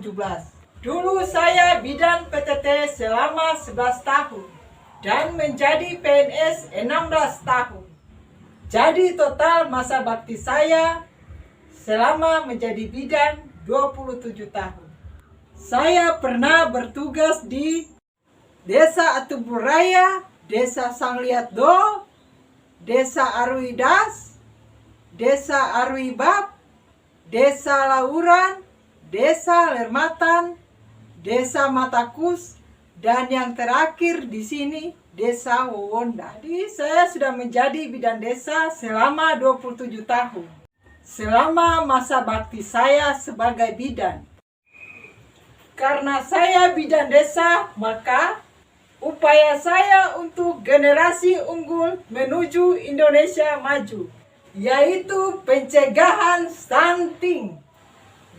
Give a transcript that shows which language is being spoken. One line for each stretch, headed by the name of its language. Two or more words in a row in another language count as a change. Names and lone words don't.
Indonesian: Dulu saya bidan PTT selama 11 tahun dan menjadi PNS 16 tahun. Jadi total masa bakti saya selama menjadi bidan 27 tahun. Saya pernah bertugas di Desa Atuburaya, Desa Sangliatdo, Desa Aruidas, Desa Aruibab, Desa Lauran, Desa Lermatan, Desa Matakus, dan yang terakhir di sini Desa Wowonda. Jadi saya sudah menjadi bidan desa selama 27 tahun. Selama masa bakti saya sebagai bidan. Karena saya bidan desa, maka upaya saya untuk generasi unggul menuju Indonesia maju, yaitu pencegahan stunting.